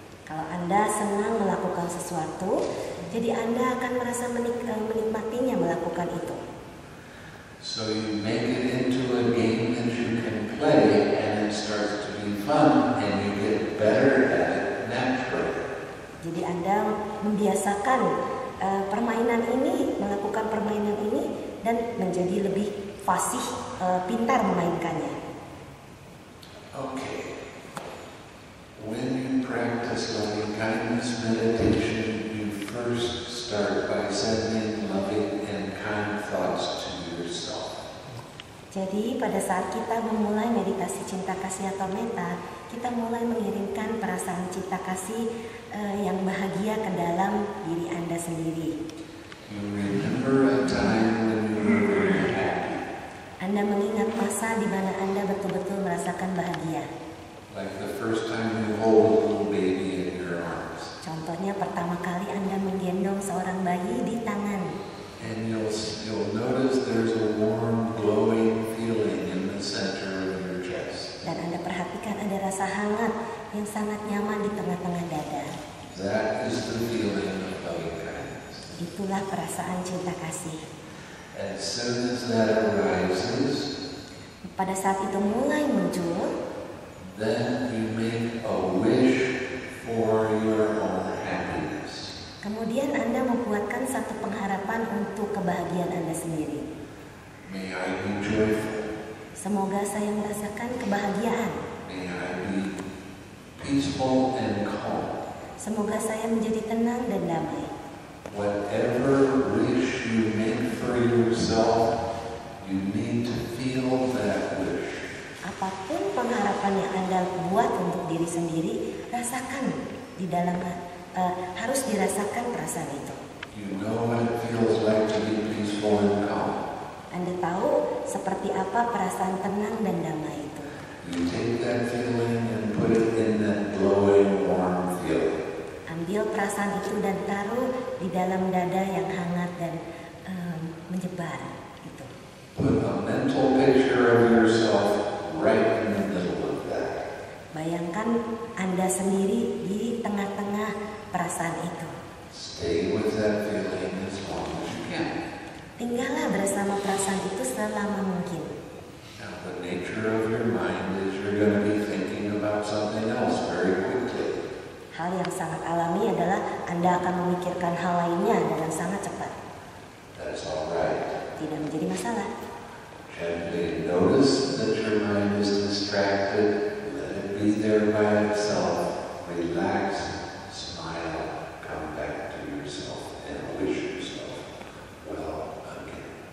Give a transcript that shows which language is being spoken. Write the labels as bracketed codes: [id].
[id] Kalau Anda senang melakukan sesuatu, jadi Anda akan merasa menikmatinya melakukan itu. [en] So you make it into a game that you can play, and it starts to be fun, and you get better at it naturally. [id] Jadi Anda membiasakan permainan ini, melakukan permainan ini, dan menjadi lebih fasih, pintar memainkannya. [en] Okay. When you practice loving kindness meditation, you first start by sending loving and kind thoughts to yourself. [id] Jadi pada saat kita memulai meditasi cinta kasih atau metta, kita mulai mengirimkan perasaan cinta kasih yang bahagia ke dalam diri Anda sendiri. [en] You remember a time when you were very happy. [id] Anda mengingat masa di mana Anda betul-betul merasakan bahagia. [en] Like the first time you hold a little baby in your arms. [id] Contohnya pertama kali Anda menggendong seorang bayi di tangan. [en] And you'll notice there's a warm, glowing feeling in the center of your chest. [id] Dan Anda perhatikan ada rasa hangat yang sangat nyaman di tengah-tengah dada. [en] That is the feeling of loving kindness. [id] Itulah perasaan cinta kasih. [en] As soon as that arises, [id] Pada saat itu mulai muncul, [en] then you make a wish for your own happiness. [id] kemudian Anda membuatkan satu pengharapan untuk kebahagiaan Anda sendiri. [en] May I be joyful. [id] Semoga saya merasakan kebahagiaan. [en] May I be peaceful and calm. [id] Semoga saya menjadi tenang dan damai. [en] Whatever wish you make for yourself, you need to feel that wish. [id] Apapun pengharapan yang Anda buat untuk diri sendiri, rasakan di dalam, harus dirasakan perasaan itu. [en] You know what it feels like to be peaceful and calm. [id] Anda tahu seperti apa perasaan tenang dan damai itu. [en] You take that feeling and put it in that glowing, warm feeling. [id] Ambil perasaan itu dan taruh di dalam dada yang hangat dan menyebar. Gitu. [en] Put a mental picture of yourself right in the middle of that. [id] Bayangkan Anda sendiri di tengah-tengah perasaan itu. [en] Stay with that feeling as long as you can. [id] Tinggallah bersama perasaan itu selama mungkin. [en] Now, the nature of your mind is you're going to be thinking about something else very quickly. [id] Hal yang sangat alami adalah Anda akan memikirkan hal lainnya dengan sangat cepat. [en] That's all right. [id] Tidak menjadi masalah. [en] Gently notice that your mind is distracted. Let it be there by itself. Relax, smile, come back to yourself, and wish yourself well again.